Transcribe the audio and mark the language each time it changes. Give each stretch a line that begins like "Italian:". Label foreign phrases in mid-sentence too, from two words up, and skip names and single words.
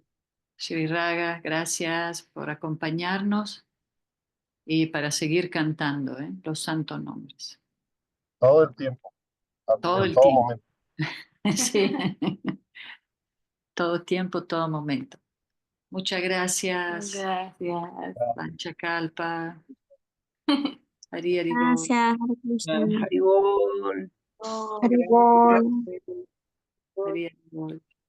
Spanish: Shri Raga, gracias por acompañarnos y para seguir cantando los santos nombres. Todo el tiempo, Todo en el todo tiempo. momento. Sí. Todo tiempo, todo momento. Muchas gracias. Gracias.
Bangla: Panchakalpa. Hari Hari Bol.
Spanish: Gracias, Hare Krishna. Haribol. Oh, Haribol.
Bangla: Hari Hari Bol.